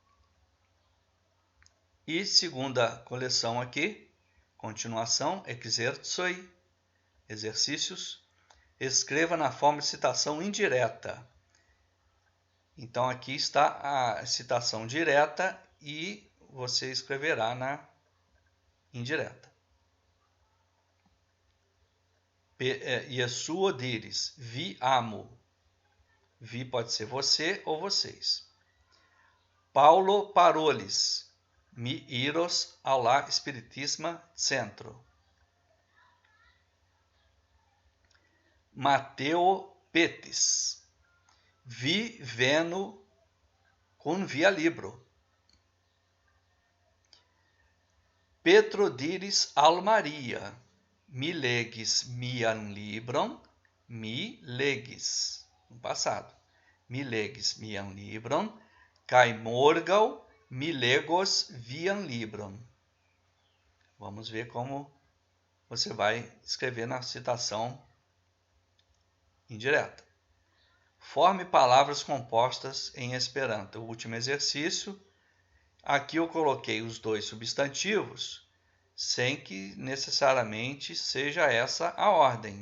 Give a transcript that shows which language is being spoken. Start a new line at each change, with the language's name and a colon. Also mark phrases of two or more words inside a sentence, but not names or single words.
Portuguese: E segunda coleção aqui, continuação, exercoi, exercícios. Escreva na forma de citação indireta. Então aqui está a citação direta e você escreverá na indireta.
Esperanto: Iesuo diris, vi amo.
Portuguese: Vi pode ser você ou vocês.
Esperanto: Paulo parolis, mi iros ao la Spiritisma Centro. Mateo petis, vi venu cum via libro. Petro diris al Maria, mi legis mian libron, mi legis,
Portuguese: no passado,
Esperanto: mi legis mian libron, kai morgaŭ mi legos vian libron.
Portuguese: Vamos ver como você vai escrever na citação indireta. Forme palavras compostas em Esperanto. O último exercício. Aqui eu coloquei os dois substantivos, sem que necessariamente seja essa a ordem.